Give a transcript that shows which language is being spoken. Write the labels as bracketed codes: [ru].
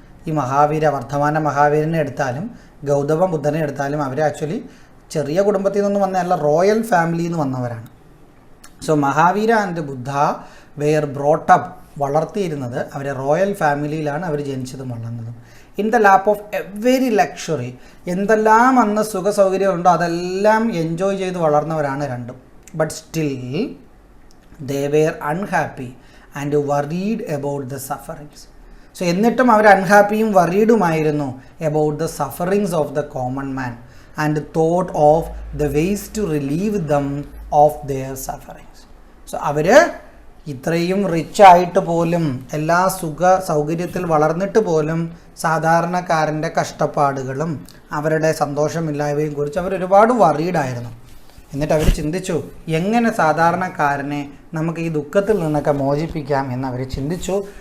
[ml] ഈ മഹാവീര, വർദ്ധമാന മഹാവീരനെ എടുത്താലും ഗൗതമ ബുദ്ധനെ എടുത്താലും അവർ ആക്ച്വലി ചെറിയ കുടുംബത്തിൽ നിന്നൊന്നും വന്നതല്ല, റോയൽ ഫാമിലിയിൽ നിന്ന് വന്നവരാണ്. [en] so Mahavira and Buddha were brought up, [ml] വളർത്തിയിരുന്നത് അവരെ റോയൽ ഫാമിലിയിലാണ് അവർ ജനിച്ചതും വളർന്നതും. [en] in the lap of every luxury, [ml] എന്തെല്ലാം അന്ന് സുഖ സൗകര്യമുണ്ടോ അതെല്ലാം എൻജോയ് ചെയ്ത് വളർന്നവരാണ് രണ്ടും. [en] But still they were unhappy and worried about the sufferings. So [ml] എന്നിട്ടും അവർ അൺഹാപ്പിയും വറീഡുമായിരുന്നു [en] about the sufferings of the common man and thought of the ways to relieve them of their sufferings. [ml] So അവർ ഇത്രയും rich ആയിട്ട് പോലും, എല്ലാ സുഖ സൗകര്യത്തിൽ വളർന്നിട്ട് പോലും സാധാരണക്കാരൻ്റെ കഷ്ടപ്പാടുകളും അവരുടെ സന്തോഷമില്ലായ്മയും കുറിച്ച് അവർ ഒരുപാട് വറീഡായിരുന്നു. എന്നിട്ട് അവർ ചിന്തിച്ചു, എങ്ങനെ സാധാരണക്കാരനെ നമുക്ക് ഈ ദുഃഖത്തിൽ നിന്നൊക്കെ മോചിപ്പിക്കാം എന്ന് അവർ ചിന്തിച്ചു.